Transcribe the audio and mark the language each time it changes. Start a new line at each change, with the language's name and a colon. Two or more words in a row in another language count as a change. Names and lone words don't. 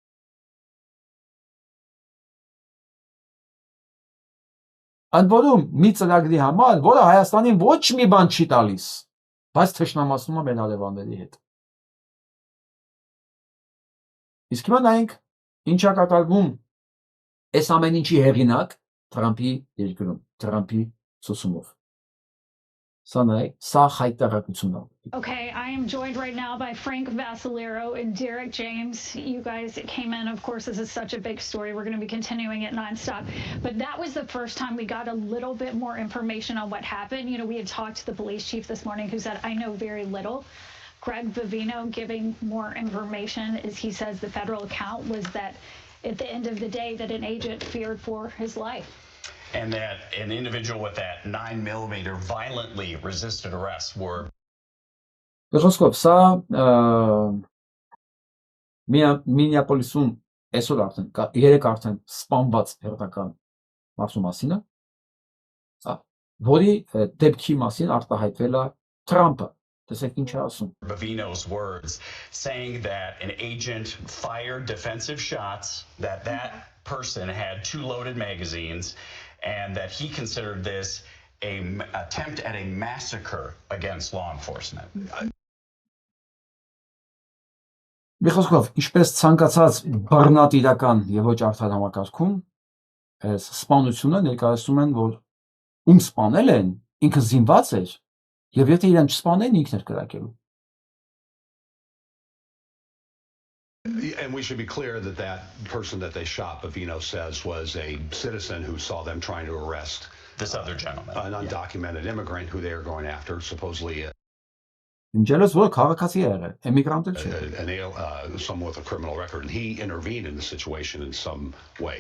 Armenian: Ընդ որում մի ծրագրի համար, որը Հայաստանին ոչ մի բան չի տալիս, բայց թշնամացնում է մեր հարևանների հետ։ Իսկ հիմա նայենք ինչա կատարվում այս ամեն ինչի հեղինակ Թրամփի երկրում, Թրամփի ցուցումով։
English: Okay, I am joined right now by Frank Vassalero and Derek James. You guys came in, of course, this is such a big story. We're going to be continuing it nonstop. But that was the first time we got a little bit more information on what happened. You know, we had talked to the police chief this morning who said, I know very little. Greg Vivino giving more information as he says the federal account was that at the end of the day that an agent feared for his life. And that an individual with that 9mm violently resisted arrest were.
Armenian: Խոսքով սա Մինեապոլիսում այսօր արդեն երեք արդեն սպանված հերթական մարդու մասին է, որի դեպքի մասին արտահայտվել է Թրամփը։ Տեսեք ինչ է ասում։
English: Vivino's words saying that an agent fired defensive shots, that person had 2 loaded magazines, and that he considered this an attempt at a massacre against law enforcement.
Armenian: Մի խոսքով, ինչպես ցանկացած բռնատ իրական եւ ոչ արդար համակարգում, այս սպանությունը ներկայացնում են, որ ում սպանել են, ինքը զինված էր, եւ եթե իրեն չսպանեն, ինքն էր կրակելու։
English: And we should be clear that that person that they shot, Vivino says, was a citizen who saw them trying to arrest this other gentleman, an undocumented immigrant who they are going after, supposedly someone with a criminal record, and he intervened in the situation in some way.